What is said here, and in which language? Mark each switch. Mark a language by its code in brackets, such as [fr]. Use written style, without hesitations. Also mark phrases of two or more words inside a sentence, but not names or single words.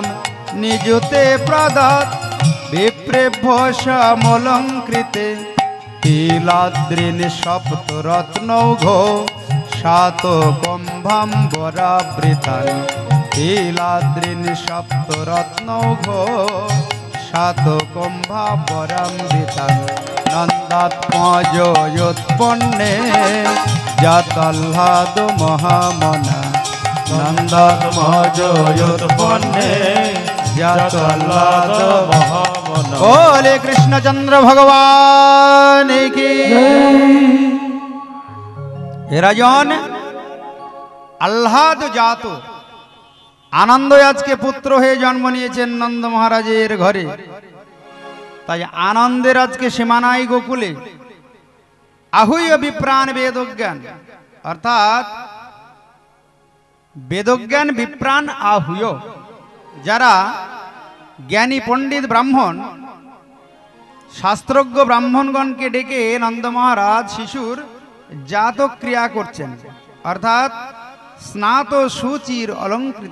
[sa] নিযুতে প্রদত্ত বিপ্রেভ্য শ্যামলঙ্কৃতে তিলাদ্রিন সপ্তরত্নৌঘ সাত কুম্ভাম্বরাবৃতান তিলাদ্রিন সপ্তরত্নৌঘ সাত কুম্ভাম্বরাবৃতান নন্দাত্মজোৎপন্নে জাতাহ্লাদ মহামনা নন্দাত্মজোৎপন্নে জাতাহ্লাদ মহামনা। [hi] बोले कृष्णचंद्र भगवान की। [sa] রাজন আহ্লাদ জাত [bn] আনন্দ আজকে পুত্র হয়ে জন্ম নিয়েছেন নন্দ মহারাজের ঘরে। তাই আনন্দের আজকে সীমানাই গোকুলে। [sa] আহুয় বিপ্রাণ বেদজ্ঞান, [bn] অর্থাৎ [sa] বেদজ্ঞান বিপ্রাণ আহুয়, [bn] যারা জ্ঞানী পণ্ডিত ব্রাহ্মণ শাস্ত্রজ্ঞ ব্রাহ্মণগণকে ডেকে নন্দ মহারাজ শিশুর জাতক ক্রিয়া করছেন, অর্থাৎ [sa] স্নাত সুচির অলঙ্কৃত।